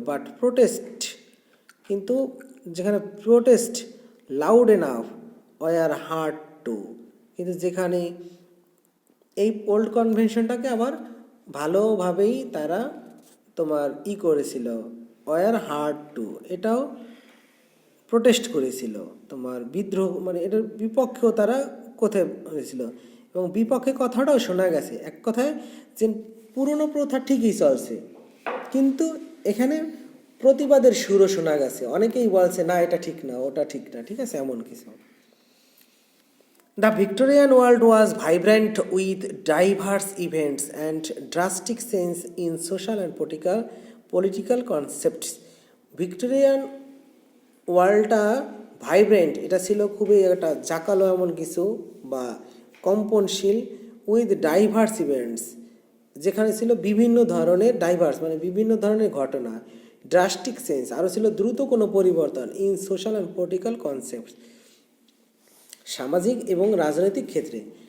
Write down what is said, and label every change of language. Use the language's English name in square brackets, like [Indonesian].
[English] but protest, [Bangla] কিন্তু যেখানে [English] protest loud enough were heard too, [Bangla] কিন্তু যেখানে এই ওল্ড কনভেনশনটাকে আবার ভালোভাবেই তারা তোমার করেছিল, [English] were heard too, [Bangla] এটাও প্রোটেস্ট করেছিল, তোমার বিদ্রোহ, মানে এটার বিপক্ষেও তারা কোথায় হয়েছিল, এবং বিপক্ষে কথাটাও শোনা গেছে। এক কথায় যে পুরনো প্রথা ঠিকই চলছে, কিন্তু এখানে প্রতিবাদের সুরও শোনা গেছে, অনেকেই বলছে না এটা ঠিক না, ওটা ঠিক না, ঠিক আছে, এমন কিছু। [English] The Victorian world was vibrant with diverse events and drastic change in social and political concepts. [Bangla] Victorian ওয়ার্ল্ডটা vibrant, এটা ছিল খুবই একটা জাকালো এমন কিছু বা কম্পনশীল, [English] with diverse events, [Bangla] যেখানে ছিল বিভিন্ন ধরনের ডাইভার্স মানে বিভিন্ন ধরনের ঘটনা, [English] drastic change [Bangla] আরও ছিল দ্রুত কোনো পরিবর্তন, [English] in social and political concept, [Bangla] সামাজিক এবং রাজনৈতিক ক্ষেত্রে।